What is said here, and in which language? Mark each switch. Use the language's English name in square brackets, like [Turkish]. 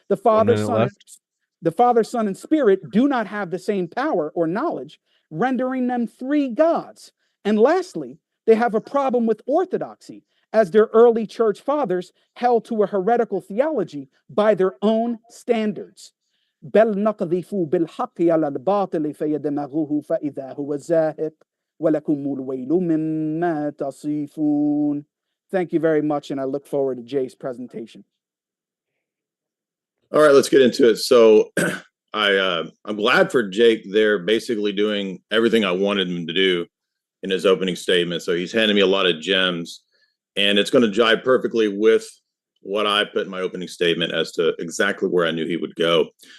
[English] The Father, Son, and Spirit do not have the same power or knowledge, rendering them three gods. And lastly, they have a problem with orthodoxy, as their early church fathers held to a heretical theology by their own standards. [Arabic] بل نقذف بالحق على الباطل فيدمغه فإذا هو زاهق ولكم الويل مما تصفون. [English] Thank you very much, and I look forward to Jay's presentation. All right, let's get into it. So I'm glad for Jake there, basically doing everything I wanted him to do in his opening statement. So he's handed me a lot of gems, and it's going to jive perfectly with what I put in my opening statement as to exactly where I knew he would go.